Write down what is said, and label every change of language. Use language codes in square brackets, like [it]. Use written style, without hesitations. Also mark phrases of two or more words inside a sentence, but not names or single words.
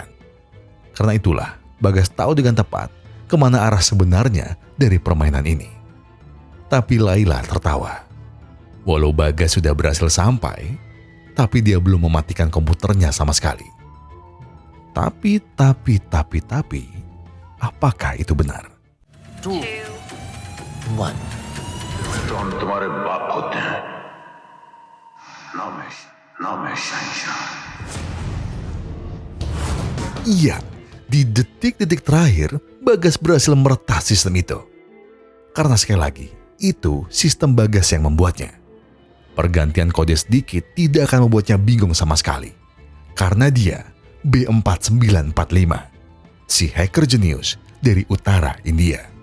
[id] Karena itulah, Bagas tahu dengan tepat kemana arah sebenarnya dari permainan ini. Tapi Laila tertawa. Walau Bagas sudah berhasil sampai, tapi dia belum mematikan komputernya sama sekali. Tapi, apakah itu benar? 2 1. [hi] हम तुम्हारे बाप होते हैं ना मैं शहंशाह [id] Iya, di detik-detik terakhir, Bagas berhasil meretas sistem itu. Karena sekali lagi, itu sistem Bagas yang membuatnya. Pergantian kode sedikit tidak akan membuatnya bingung sama sekali. Karena dia B4945, si hacker jenius dari utara India.